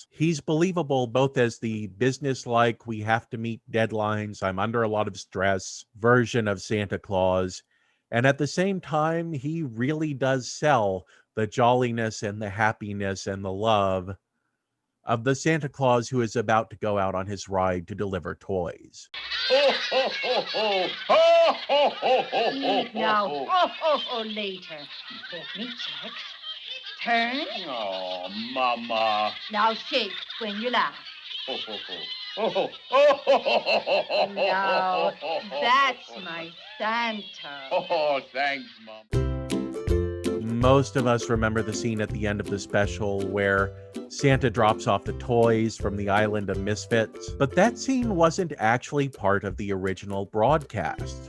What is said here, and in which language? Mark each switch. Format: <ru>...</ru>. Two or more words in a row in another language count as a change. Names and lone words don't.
<en>He's believable both as the business-like, we have to meet deadlines, I'm under a lot of stress version of Santa Claus. And at the same time, he really does sell the jolliness and the happiness and the love of the Santa Claus who is about to go out on his ride to deliver toys. Ho, ho, ho, ho! Ho, ho, ho, ho, ho, Eat now. ho, Later. Let me check. Turn. Oh, Mama. Now shake when you laugh. Ho, ho, ho. Oh, ho, oh, ho, ho, ho, ho, ho, Now, ho, ho, that's ho, my Santa. Oh, thanks, Mom. Most of us remember the scene at the end of the special where Santa drops off the toys from the island of misfits, but that scene wasn't actually part of the original broadcast.</en>